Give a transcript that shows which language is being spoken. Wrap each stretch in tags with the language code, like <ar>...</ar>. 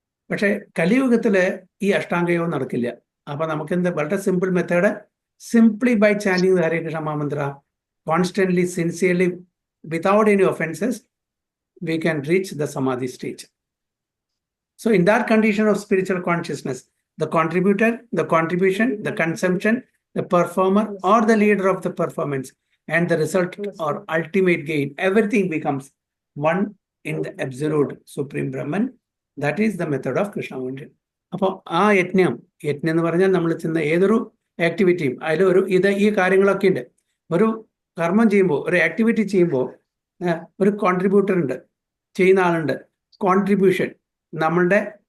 <ml>പക്ഷെ കലിയുഗത്തിൽ ഈ അഷ്ടാംഗയോഗം നടക്കില്ല. അപ്പൊ നമുക്കെന്ത്? വളരെ simple method.</ml> <en>Simply by chanting the Hare Krishna mahamantra constantly, sincerely, without any offenses, we can reach the samadhi stage. So in that condition of spiritual consciousness, the contributor, the contribution, the consumption, the performer or the leader of the performance and the result or ultimate gain, everything becomes one in the absolute supreme Brahman. That is the method of Krishna consciousness.</en> <ml>അപ്പോൾ ആ യജ്ഞം എന്ന് പറഞ്ഞാൽ നമ്മൾ ചെയ്യുന്ന ഏതൊരു ആക്ടിവിറ്റിയും അതിൽ ഈ കാര്യങ്ങളൊക്കെ ഉണ്ട്. ഒരു കർമ്മം ചെയ്യുമ്പോൾ, ഒരു ആക്ടിവിറ്റി ചെയ്യുമ്പോൾ ഒരു കോൺട്രിബ്യൂട്ടർ ഉണ്ട്, ചെയ്യുന്ന ആളുണ്ട്. കോൺട്രിബ്യൂഷൻ, നമ്മളുടെ</ml>